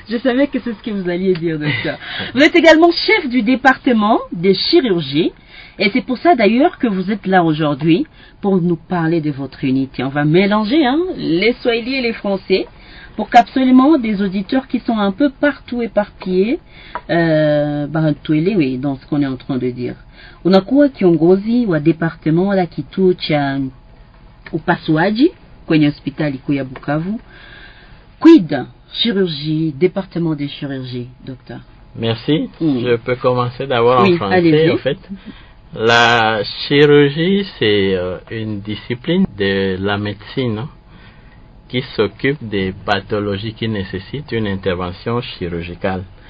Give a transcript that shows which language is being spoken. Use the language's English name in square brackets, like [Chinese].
[French] Je savais que c'est ce que vous alliez dire, docteur. Vous êtes également chef du département de chirurgie, et c'est pour ça d'ailleurs que vous êtes là aujourd'hui, pour nous parler de votre unité. On va mélanger les Swahili et les Français, pour qu'absolument des auditeurs qui sont un peu partout éparpillés, dans ce qu'on est en train de dire. [Swahili] Unakuwa kiongozi wa departement la kituo cha upasuaji kwenye hospitali kuu ya Bukavu. [French] Quid chirurgie, département de chirurgie, docteur? Merci. Je peux commencer d'abord en français. Allez-y. En fait, la chirurgie, c'est une discipline de la médecine qui s'occupe des pathologies qui nécessitent une intervention chirurgicale.